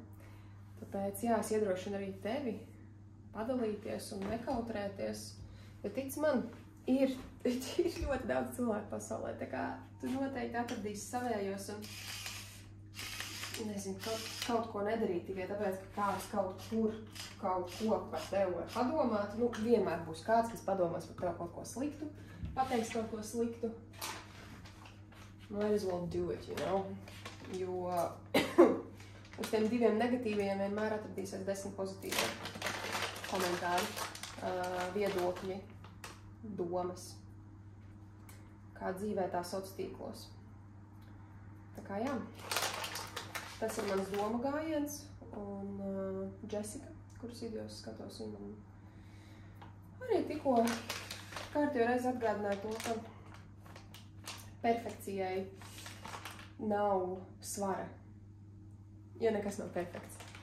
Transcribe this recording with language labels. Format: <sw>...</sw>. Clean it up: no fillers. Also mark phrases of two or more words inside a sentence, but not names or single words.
<lv>Tāpēc, jā, es iedrošinu arī tevi padalīties un nekautrēties, jo tic man, ir ļoti daudz cilvēku pasaulē, tā kā tu noteikti atradīsi savējos un, nezinu, kaut ko nedarīt tikai tāpēc, ka kāds kaut kur kaut ko par tevi var padomāt. Vienmēr būs kāds, kas padomās par tevi kaut ko sliktu, pateiks kaut ko sliktu.</lv> <en>Might as well do it, you know?</en> <lv>Jo uz tiem 2 negatīviem vienmēr atradīsies 10 pozitīvi komentāri, viedokļi, domas, kā dzīvē tā sociālos tīklos. Tā kā jā, tas ir mans domu gājiens un Jessica, kuras videos skatos, un man arī tikko kārtējo reizi atgādināja to, ka perfekcijai nav svara, jo nekas nav perfekts.</lv>